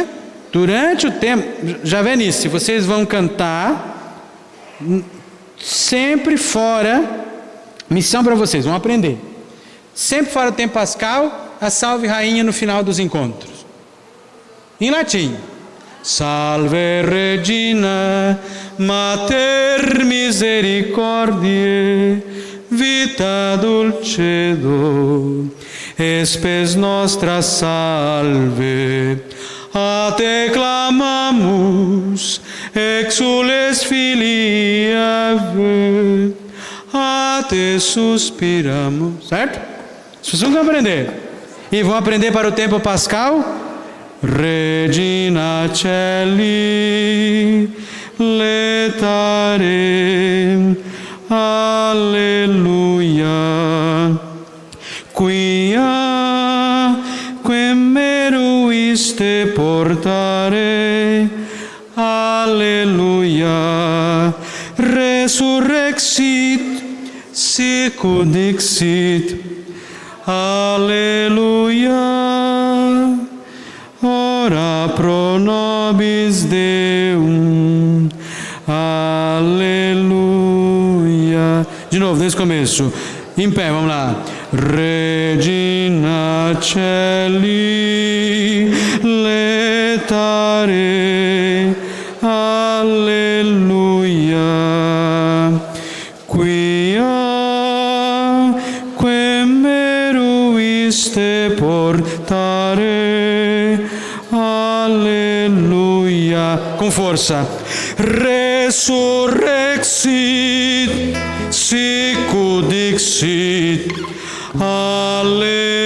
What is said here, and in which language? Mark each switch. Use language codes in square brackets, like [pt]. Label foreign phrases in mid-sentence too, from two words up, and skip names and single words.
[pt] Durante o tempo, já vê nisso, se vocês vão cantar, sempre fora, missão para vocês, vão aprender. Sempre fora do tempo pascal, a Salve Rainha no final dos encontros. Em latim. [la] Salve Regina, Mater Misericordiae, vita dulcedo, espes nostra salve. A te clamamus, exules filii Ave, a te suspiramos. [pt] Certo? Vocês vão aprender. E vão aprender para o tempo pascal. [la] Regina Coeli, letare, alleluia, quia quem meruiste portare, alleluia, resurrexit, sicut dixit, alleluia, ora pro nobis Deum, aleluia. [pt] De novo, desde o começo. Em pé, vamos lá. [la] Regina Coeli, letare, alleluia, quia quem meruiste portare, alleluia. [pt] Com força. [la] Resurrexit, sicut dixit, alleluia.